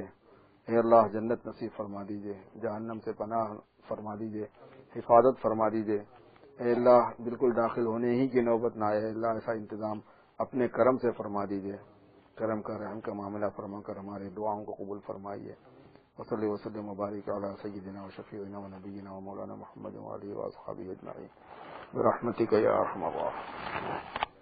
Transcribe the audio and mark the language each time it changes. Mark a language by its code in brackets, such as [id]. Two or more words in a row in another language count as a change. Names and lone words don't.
[ur] اے اللہ جنت نصیب فرما دیجیے، جہنم سے پناہ فرما دیجیے، حفاظت فرما دیجیے۔ اے اللہ بالکل داخل ہونے ہی کی نوبت نہ آئے، اللہ ایسا انتظام اپنے کرم سے فرما دیجیے، کرم کا رحم کا معاملہ فرما کر ہمارے دعاؤں کو قبول فرمائیے۔ [ar] وصلی وسلم مبارک علی سیدنا و شفیعنا و نبینا و مولانا محمد و آلہ و اصحابہ اجمعین برحمتک یا ارحم الراحمین۔